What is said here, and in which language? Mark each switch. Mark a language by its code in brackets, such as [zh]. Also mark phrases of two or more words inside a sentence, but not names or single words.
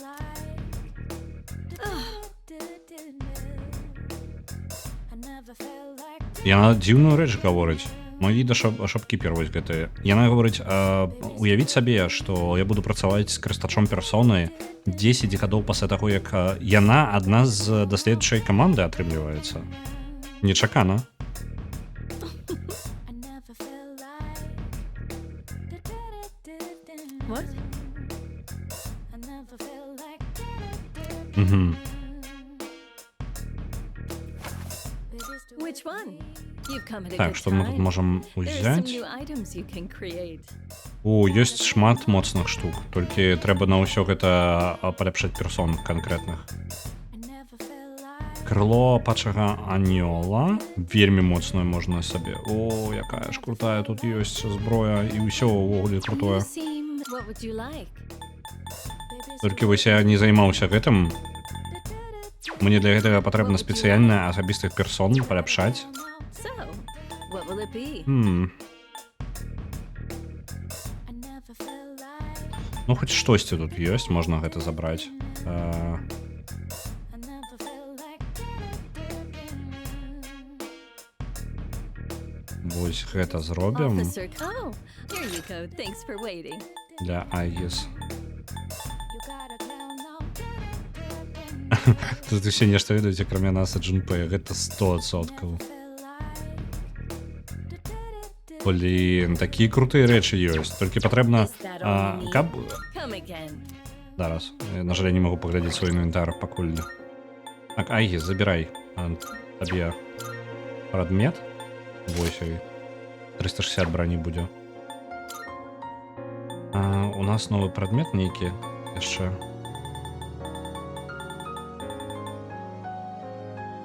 [be] Яна дзіўную рэч гаворыць. Мой віда шапкіпер вось гэтыя. Яна гаворыць, уявіць сабе, што я буду працаваць з карыстачом персоны 10 гадоў пасля таго, як яна адна з даследчай каманды атрымліваецца. Нечакана. [en] What? Which one? You've come at a [be] Так, [en] good [be] што мы тут [en] time. [be] можам [en] There are some [be] узяць? [en] new items you can create. [be] Ёсць шмат моцных штук, толькі трэба на ўсё гэта паляпшаць персон канкрэтных. Крыло пачага анёла вельмі моцную можна сабе. Якая ж крутая тут ёсць зброя і ўсё ўвогуле [en] You [be] крутое. [en] seem... What would you like? [be] Толькі вось я не займаўся гэтым. Мне для гэтага патрэбна спецыяльна асабістых персон паляпшаць. [en] So, what will it be? [be] Ну хоць штосьці тут ёсць, можна гэта забраць. Вось гэта зробім [en] Officer... Oh, here you go. Thanks for waiting. [be] для Айгіс. Тут усе нешта ведаюць, акрамя нас ад Джунпэя. Гэта 100%. Блін, такія крутыя рэчы ёсць. Толькі патрэбна... каб... [en] Come again. [be] Зараз. На жаль, я не магу паглядзець свой інвентар пакуль. Так, Айгіс, забірай. Табе прадмет. Вось і 360 брані будзе. У нас новы прадмет нейкі яшчэ.